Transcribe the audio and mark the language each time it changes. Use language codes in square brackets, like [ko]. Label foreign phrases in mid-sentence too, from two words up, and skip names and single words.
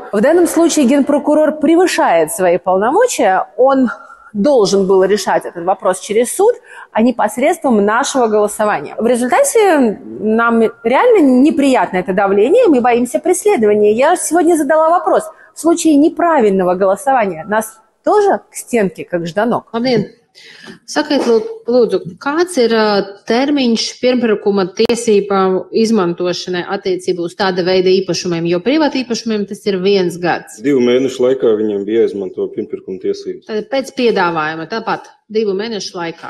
[ru] В данном случае генпрокурор превышает свои полномочия, он должен был решать этот вопрос через суд, а не посредством нашего голосования. В результате нам реально неприятно это давление, мы боимся преследования. Я сегодня задала вопрос. В случае неправильного голосования нас тоже к стенке, как Жданок? [lv] Sakiet, lūdzu, kāds ir termiņš pirmpirkuma tiesībām izmantošanai attiecībā uz tāda veida īpašumiem, jo privāti īpašumiem tas ir 1 gads? 2 mēnešu laikā viņiem bija jāizmanto pirmpirkuma tiesības. Tad pēc piedāvājuma tāpat 2 mēnešu laikā.